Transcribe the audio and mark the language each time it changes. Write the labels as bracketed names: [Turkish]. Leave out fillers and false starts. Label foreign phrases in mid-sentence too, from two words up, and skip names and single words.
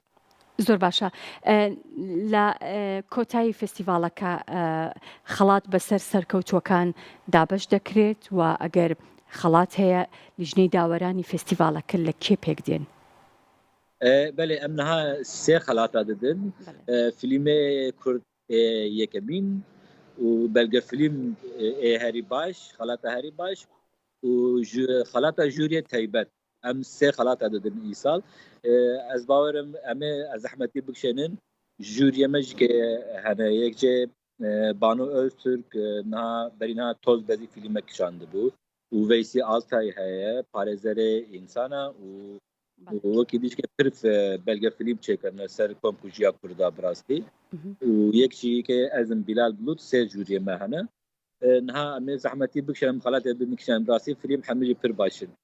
[Central Kurdish] زۆر باشە. لە کۆتایی فستیڤالەکە خەڵات بەسەر سەرکەوتووەکان دابش دەکرێت و ئەگەر خەڵات هەیە لیژنەی داوەرانی فستیڤالەکە لە کێ پێک دێن؟ [Kurdish] Belê em niha sê xelata didin filmê Kurd yekemîn û belgefilm herî baş xelata herî baş û xelata jûriyê taybet em sê xelata didin îsal ez bawerim em ê zehmetî bikişênin jûriyê me jî hene yek cê Banu Öztürk niha berî niha toz bezî filmek kişandibû û Veysî Altay heye parêzerê însana û wekî dîşke pir belgefilm çêkirine ser komkujiya Kurda bi rastî û yek jî ke ez im Bilal Bulut sê jûriyê me hene niha em ê zehmetî bikişin em xelatê bikişin bi rastî film hemû jî pir baş in.